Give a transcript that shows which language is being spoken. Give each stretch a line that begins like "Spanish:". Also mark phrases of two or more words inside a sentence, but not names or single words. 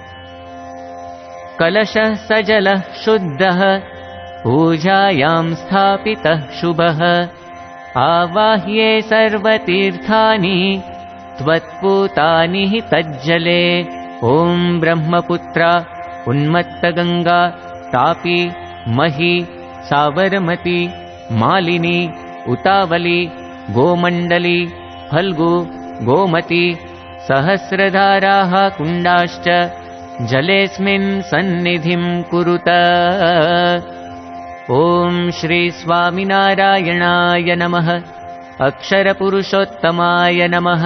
Sanskrit: કલશઃ સજલઃ શુદ્ધઃ પૂજાયાં સ્થાપિતઃ શુભઃ આવાહ્યે સર્વતીર્થાની ત્વત્પૂતાનિ તજ્જલે। ઓમ બ્રહ્મપુત્રા ઉન્મત્તગંગા તાપી મહી સાબરમતી માલિની ઉતાવલી गोमण्डली फल्गु गोमती सहस्रधाराः कुण्डाश्च जलेऽस्मिन् सन्निधिं कुरुत। ॐ श्री स्वामिनारायणाय नमः। अक्षरपुरुषोत्तमाय नमः।